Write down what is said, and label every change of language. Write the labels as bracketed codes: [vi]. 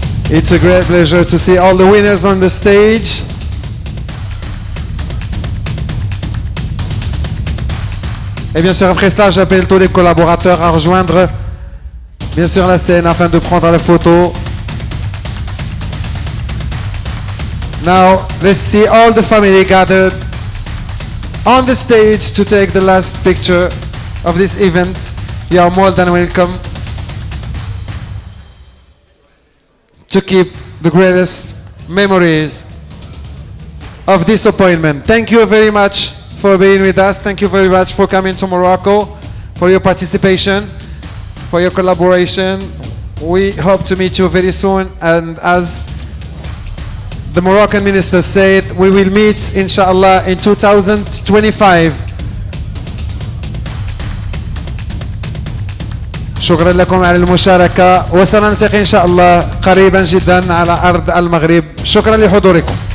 [en] It's a great pleasure to see all the winners on the stage. [fr] Et bien sûr, après cela, j'appelle tous les collaborateurs à rejoindre, bien sûr, la scène afin de prendre la photo. [en] Now, let's see all the family gathered on the stage to take the last picture of this event. You are more than welcome to keep the greatest memories of this appointment. Thank you very much for being with us. Thank you very much for coming to Morocco, for your participation, for your collaboration. We hope to meet you very soon, and as the Moroccan minister said, we will meet inshallah in 2025. [ar] شكرا لكم على المشاركة، وسنلتقي إن شاء الله قريبا جدا على أرض المغرب. شكرا لحضوركم.